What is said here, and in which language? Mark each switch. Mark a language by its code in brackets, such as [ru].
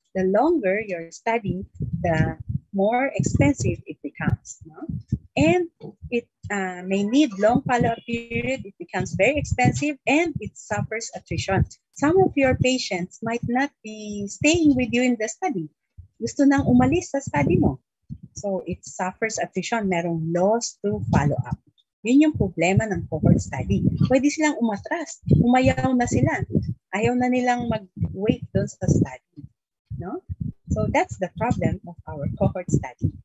[en] The longer your study, the more expensive it becomes. No? And it may need long follow-up period. It becomes very expensive and it suffers attrition. Some of your patients might not be staying with you in the study. [tl] Gusto nang umalis sa study mo. [en] So it suffers attrition. Merong loss to follow-up. [tl] Yun yung problema ng cohort study. Pwede silang umatras. Umayaw na sila. Ayaw na nilang [en] mag-wait doon sa study. [tl] No? [en] So that's the problem of our cohort study.